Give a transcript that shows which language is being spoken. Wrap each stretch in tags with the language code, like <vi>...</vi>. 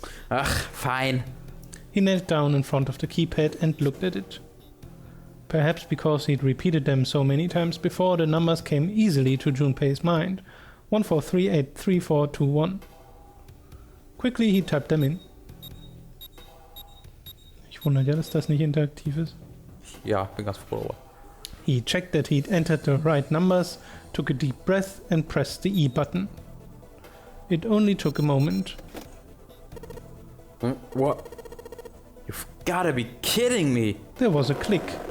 <en>Ugh, fine. He knelt down in front of the keypad and looked at it. Perhaps because he'd repeated them so many times before, the numbers came easily to Junpei's mind. 14383421. Quickly he typed them in.</en> <de>Ich wundere ja, dass das nicht interaktiv ist. Ja, bin ganz froh darüber.</de> <en>He checked that he'd entered the right numbers, took a deep breath and pressed the E button. It only took a moment. What? You've gotta be kidding me! There was a click.</en>